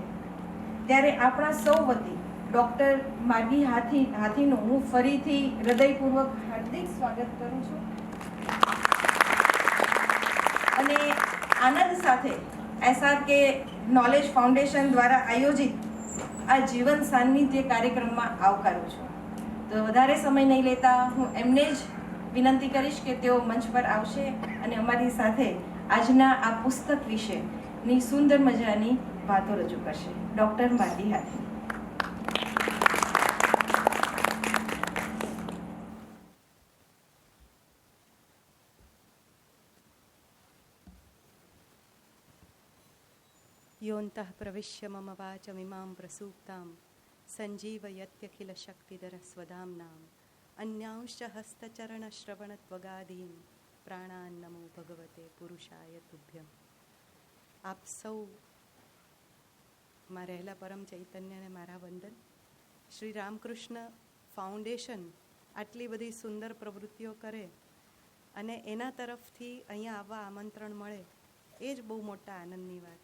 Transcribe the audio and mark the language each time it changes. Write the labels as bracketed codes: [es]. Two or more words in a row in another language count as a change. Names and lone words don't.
[gu] ત્યારે આપણા સૌ વતી ડૉક્ટર માર્ગી હાથીનું હું ફરીથી હૃદયપૂર્વક હાર્દિક સ્વાગત કરું છું અને આનંદ સાથે SRK નોલેજ ફાઉન્ડેશન દ્વારા આયોજિત આ જીવન સાન્નિધ્ય કાર્યક્રમમાં આવકારું છું. તો વધારે સમય નહીં લેતા હું એમને જ વિનંતી કરીશ કે તેઓ મંચ પર આવશે અને અમારી સાથે આજના આ પુસ્તક વિશેની સુંદર મજાની વાતો રજૂ કરશે. ડૉક્ટર માર્ગી હાથી. [sa] योऽन्तः प्रविश्य मम वाचमिमां प्रसूक्तां सञ्जीवयत्यखिलशक्तिधरस्वधाम्नाम् अन्यांश्च हस्तचरणश्रवणत्वगादीन् प्राणान् नमो भगवते पुरुषाय तुभ्यम्. [gu] આપ સૌ માં રહેલા પરમ ચૈતન્યને મારા વંદન. શ્રી રામકૃષ્ણ ફાઉન્ડેશન આટલી બધી સુંદર પ્રવૃત્તિઓ કરે અને એના તરફથી અહીંયા આવવા આમંત્રણ મળે એ જ બહુ મોટા આનંદની વાત.